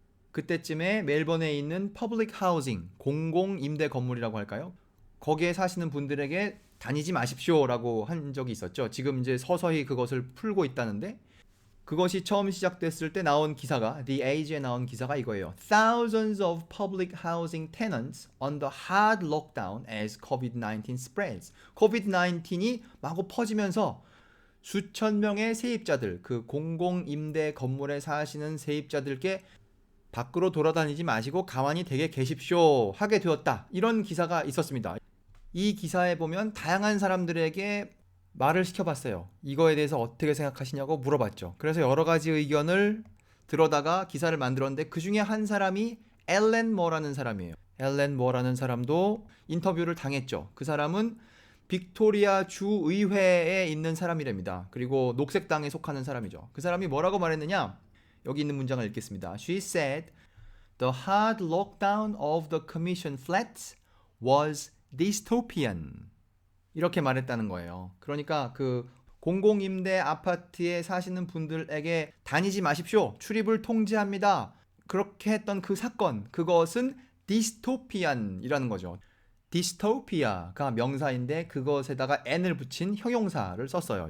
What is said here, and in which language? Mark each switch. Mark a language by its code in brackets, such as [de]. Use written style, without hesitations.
[ko] 그때쯤에 멜번에 있는 퍼블릭 하우징, 공공 임대 건물이라고 할까요? 거기에 사시는 분들에게 다니지 마십시오라고 한 적이 있었죠. 지금 이제 서서히 그것을 풀고 있다는데, 그것이 처음 시작됐을 때 나온 기사가, The Age에 나온 기사가 이거예요. [en] Thousands of public housing tenants under hard lockdown as COVID-19 spreads. [ko] COVID-19이 마구 퍼지면서 수천 명의 세입자들, 그 공공임대 건물에 사시는 세입자들께 밖으로 돌아다니지 마시고 가만히 댁에 계십시오 하게 되었다. 이런 기사가 있었습니다. 이 기사에 보면 다양한 사람들에게 말을 시켜봤어요. 이거에 대해서 어떻게 생각하시냐고 물어봤죠. 그래서 여러 가지 의견을 들어다가 기사를 만들었는데 그 중에 한 사람이 앨런 머라는 사람이에요. 앨런 머라는 사람도 인터뷰를 당했죠. 그 사람은 빅토리아 주의회에 있는 사람이랍니다. 그리고 녹색당에 속하는 사람이죠. 그 사람이 뭐라고 말했느냐? 여기 있는 문장을 읽겠습니다. [en] She said, "The hard lockdown of the commission flats was dystopian." [ko] 이렇게 말했다는 거예요. 그러니까 그 공공임대 아파트에 사시는 분들에게 다니지 마십시오. 출입을 통제합니다. 그렇게 했던 그 사건, 그것은 디스토피안이라는 거죠. 디스토피아가 명사인데 그것에다가 n을 붙인 형용사를 썼어요.